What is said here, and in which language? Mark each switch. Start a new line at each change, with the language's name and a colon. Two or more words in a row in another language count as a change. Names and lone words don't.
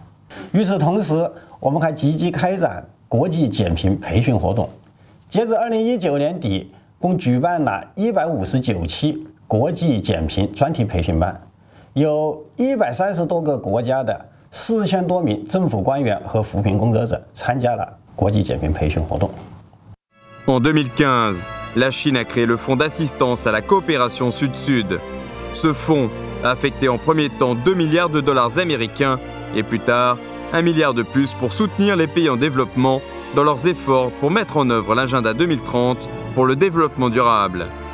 Chinese: 与此同时，我们还积极开展国际减贫培训活动。截至2019年底，共举办了159期国际减贫专题培训班，有130多个国家的4000多名政府官员和扶贫工作者参加了国际减贫培训活动。
French: En 2015, la Chine a créé le Fonds d'assistance à la coopération Sud-Sud. Ce fonds a affecté en premier temps 2 milliards de dollars américains et plus tard 1 milliard de plus pour soutenir les pays en développement dans leurs efforts pour mettre en œuvre l'agenda 2030 pour le développement durable.